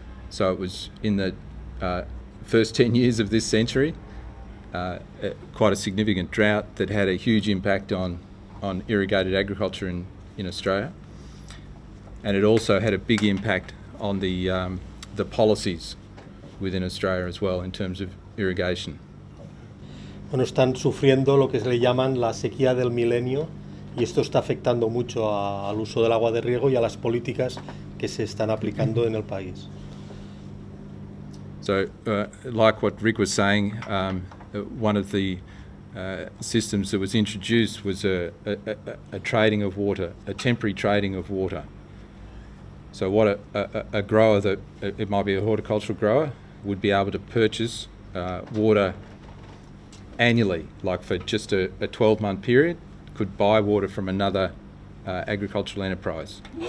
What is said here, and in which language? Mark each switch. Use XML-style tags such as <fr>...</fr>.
<en>So it was in the first 10 years of this century, quite a significant drought that had a huge impact on irrigated agriculture in Australia, and it also had a big impact on the policies within Australia as well in terms of irrigation.</en> <es>Bueno, están sufriendo lo que se le llaman la sequía del milenio y esto está afectando mucho al uso del agua de riego y a las políticas que se están aplicando en el país.</es> <en>So, like what Rick was saying, one of the systems that was introduced was a trading of water, a temporary trading of water. So what a grower that, it might be a horticultural grower, would be able to purchase water annually, like for just a 12-month period, could buy water from another agricultural enterprise.</en>